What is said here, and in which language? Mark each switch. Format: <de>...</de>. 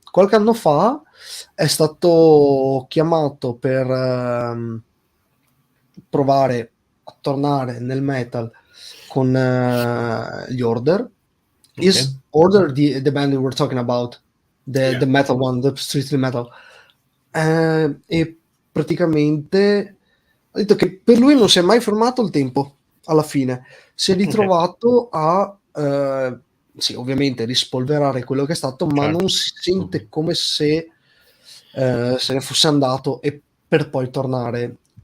<it>Qualche anno fa è stato chiamato per provare a tornare nel metal con gli Order.</it> <en>Is Order the band we were talking about? The metal one, the strictly metal.</en> <it>E praticamente ha detto che per lui non si è mai fermato il tempo. Alla fine si è ritrovato a sì, ovviamente rispolverare quello che è stato, ma non si sente come se se ne fosse andato e per poi tornare.</it>